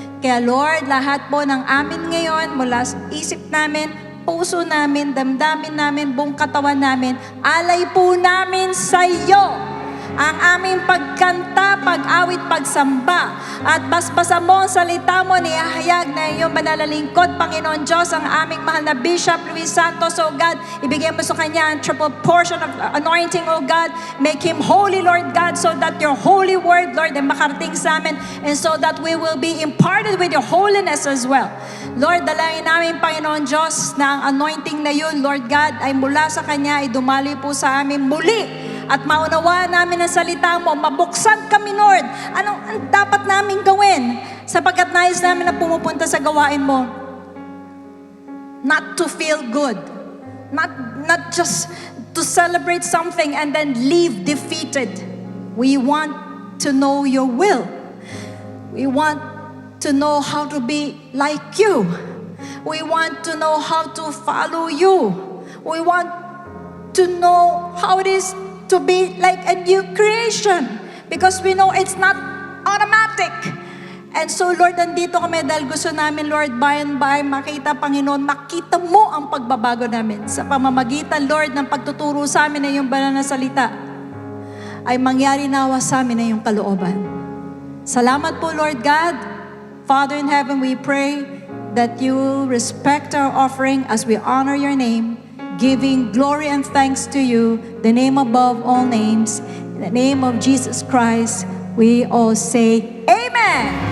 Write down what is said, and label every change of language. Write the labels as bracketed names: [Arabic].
[Filipino] Kaya Lord, lahat po ng amin ngayon, mula sa isip namin, puso namin, damdamin namin, buong katawan namin, alay po namin sa iyo ang aming pagkanta, pag-awit, pagsamba. At basbasa mo ang salita mo, niyahayag na iyong manalalingkod, Panginoon Diyos, ang aming mahal na Bishop Luis Santos, O God. Ibigay mo sa kanya ang [English] triple portion of anointing, O God. Make him holy, Lord God, so that your holy word, Lord, [Filipino] ay makarating sa amin, [English] and so that we will be imparted with your holiness as well. [Filipino] Lord, dalangin namin, Panginoon Diyos, na ang anointing na yun, Lord God, ay mula sa kanya, ay dumali po sa amin muli. At maunawaan namin ang salita mo, mabuksan kami, Lord. Anong dapat namin gawin? Sapagkat nais namin na pumupunta sa gawain mo. [English] Not to feel good. Not just to celebrate something and then leave defeated. We want to know your will. We want to know how to be like you. We want to know how to follow you. We want to know how it is to be like a new creation, because we know it's not automatic. [Filipino] And so Lord, nandito kami dahil gusto namin, Lord, [English] by and by, [Filipino] makita, Panginoon, makita mo ang pagbabago namin sa pamamagitan, Lord, ng pagtuturo sa amin na iyong banal na salita ay mangyari nawa sa amin na iyong kalooban. Salamat po, Lord God. [English] Father in heaven, we pray that you will respect our offering as we honor your name, giving glory and thanks to you, the name above all names. In the name of Jesus Christ, we all say, Amen!